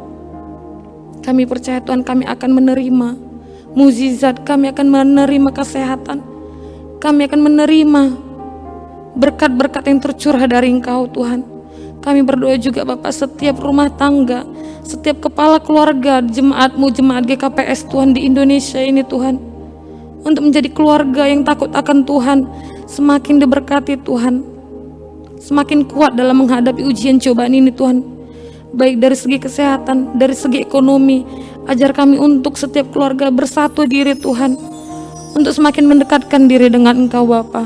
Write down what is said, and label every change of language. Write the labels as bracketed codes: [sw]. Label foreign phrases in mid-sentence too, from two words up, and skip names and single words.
[id] Kami percaya Tuhan kami akan menerima mukjizat, kami akan menerima kesehatan, kami akan menerima berkat-berkat yang tercurah dari Engkau Tuhan. Kami berdoa juga Bapak setiap rumah tangga, setiap kepala keluarga, jemaat-Mu, jemaat GKPS Tuhan di Indonesia ini Tuhan, untuk menjadi keluarga yang takut akan Tuhan, semakin diberkati Tuhan, semakin kuat dalam menghadapi ujian cobaan ini Tuhan, baik dari segi kesehatan, dari segi ekonomi. Ajar kami untuk setiap keluarga bersatu diri Tuhan, untuk semakin mendekatkan diri dengan Engkau Bapa.